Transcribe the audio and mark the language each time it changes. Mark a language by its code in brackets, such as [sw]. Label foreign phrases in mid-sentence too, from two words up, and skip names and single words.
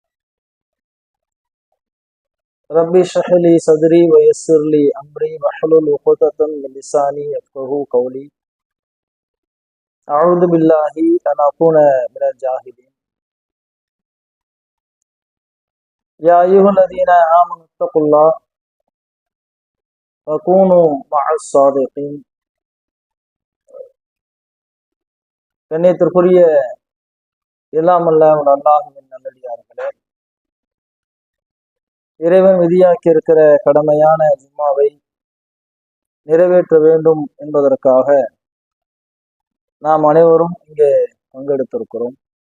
[ar] ربي اشرح لي صدري ويسر لي أمري واحلل عقدة من لساني يفقهوا قولي. أعوذ بالله أن أكون من الجاهلين. يا أيها الذين آمنوا اتقوا الله وكونوا مع الصادقين. [ta] கண்ணியத்திற்குரிய எல்லாம் அல்ல அல்லாஹ்வின் நல்லடியார்களே, இறைவன் விதியாக்கி இருக்கிற கடமையான ஜும்மாவை நிறைவேற்ற வேண்டும் என்பதற்காக நாம் அனைவரும் இங்கே பங்கெடுத்திருக்கிறோம்.